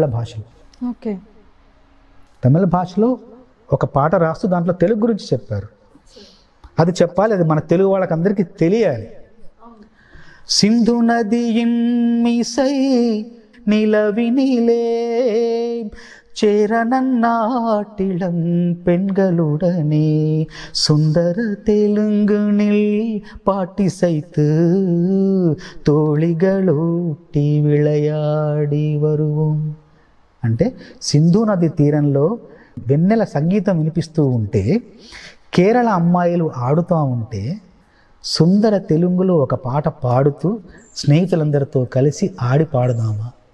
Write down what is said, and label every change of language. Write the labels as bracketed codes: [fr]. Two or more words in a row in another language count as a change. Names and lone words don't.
[te] తమిళ భాషలో ఒక పాట రాస్తూ దాంట్లో తెలుగు గురించి చెప్పారు. అది చెప్పాలి, అది మన తెలుగు వాళ్ళకి అందరికీ తెలియాలి. [ta] சிந்து நதியின் மிசை நிலவினிலே சேரநன்னாட்டிளம் பெண்களுடனே சுந்தர தெலுங்கினில் பாட்டிசைத்து தோணிகளோட்டி விளையாடி வருவோம். [te] అంటే సింధు నది తీరంలో వెన్నెల సంగీతం వినిపిస్తూ ఉంటే, కేరళ అమ్మాయిలు ఆడుతూ ఉంటే, సుందర తెలుగులో ఒక పాట పాడుతూ స్నేహితులందరితో కలిసి ఆడి పాడుదామా.